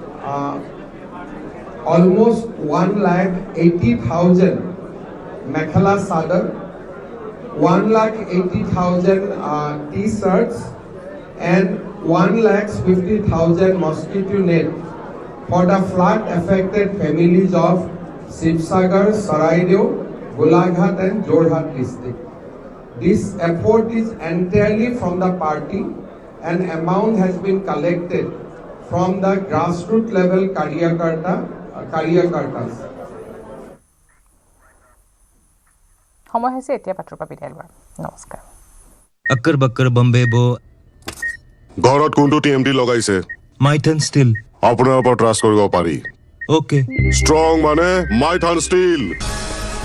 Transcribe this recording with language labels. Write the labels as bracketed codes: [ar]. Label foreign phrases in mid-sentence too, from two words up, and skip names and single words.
[en] almost 1,80,000 Mekhala Sadar, 1,80,000 T-shirts and 1,50,000 mosquito net for the flood affected families of Sibsagar, Saraideo, Golaghat and Jorhat district. This effort is entirely from the party and amount has been collected from the grassroots level Karyakartas. [as] সময় হৈছে এতিয়া পাত্ৰৰ পৰা বিদায় লোৱাৰ নমস্কাৰ [hi] अक्कर बक्कर बम्बे बो [as] ঘৰত কোনটো টিএমটি লগাইছে माइथन स्टील আপোনাৰ ওপৰত ট্ৰাষ্ট কৰিব পাৰি ओके ষ্ট্ৰং মানে মাইথান ষ্টীল